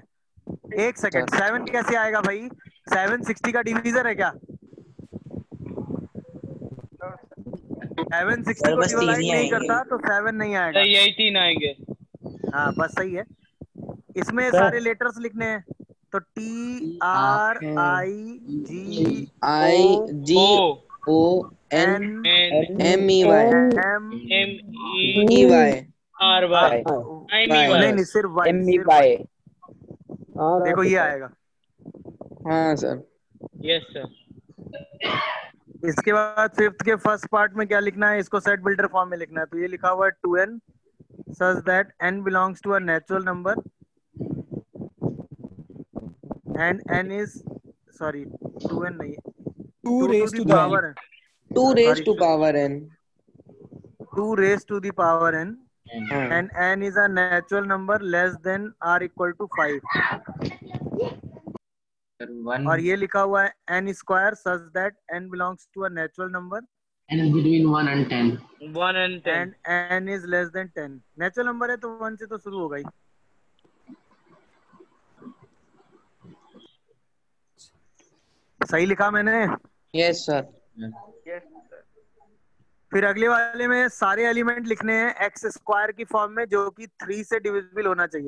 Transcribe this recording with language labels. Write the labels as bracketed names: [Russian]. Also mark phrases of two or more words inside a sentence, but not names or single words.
[Hindi] एक सेकंड, 7 कैसे आएगा भाई? 7 60 का डिवीजर है क्या? 7 60 को डिवाइड नहीं करता तो 7 नहीं आएगा। यही 3 आएंगे। हाँ बस सही है। इसमें सारे लेटर्स लिखने हैं तो [English] T R I G O N M E Y M E Y R Y [Hindi] नहीं सिर्फ Y, सिर्फ Y। देखो ये आएगा। हाँ सर। [English] yes sir. [Hindi] इसके बाद 5th के [English] first part [Hindi] में क्या लिखना है? इसको [English] set builder form [Hindi] में लिखना है। तो ये लिखा हुआ है [English] 2n such that n belongs to a natural number and n is 2n नहीं, 2 raised to the power n. 2 raised to power n. 2 raised to the power n and n is a natural number less than or equal to 5। [Hindi] और ये लिखा हुआ है [English] n square such that n belongs to a natural number n is between 1 and 10 1 and 10 and n is less than 10। natural number [Hindi] है तो 1 से तो शुरू होगा ही। सही लिखा मैंने? [English] yes sir. [Hindi] फिर अगले वाले में सारे एलिमेंट लिखने हैं [English] x square [Hindi] की फॉर्म में जो कि 3 से डिविजिबल होना चाहिए।